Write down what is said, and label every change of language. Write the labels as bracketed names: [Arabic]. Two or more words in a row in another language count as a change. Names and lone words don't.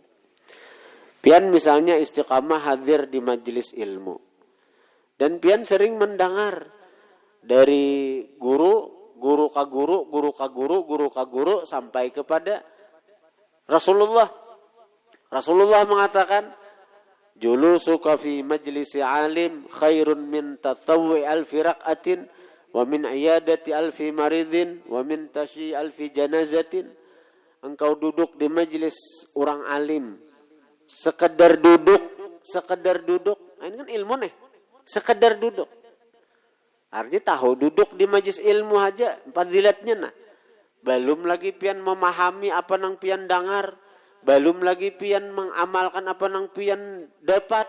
[Banjar] Pian misalnya istiqamah hadir di majelis ilmu. Dan pian sering mendengar dari guru ka guru sampai kepada Rasulullah. [Arabic] Rasulullah mengatakan, جلوسك في مجلس عالم خير من تطوع ألف ركعة ومن عيادة ألف مريض ومن تشييع ألف جنازة. [Banjar] Engkau duduk di majlis orang alim, sekedar duduk. Ini kan ilmu nih, sekedar duduk. Artinya tahu duduk di majlis ilmu aja fadilatnya nah. Belum lagi pian memahami apa nang pian dengar, belum lagi pian mengamalkan apa nang pian dapat.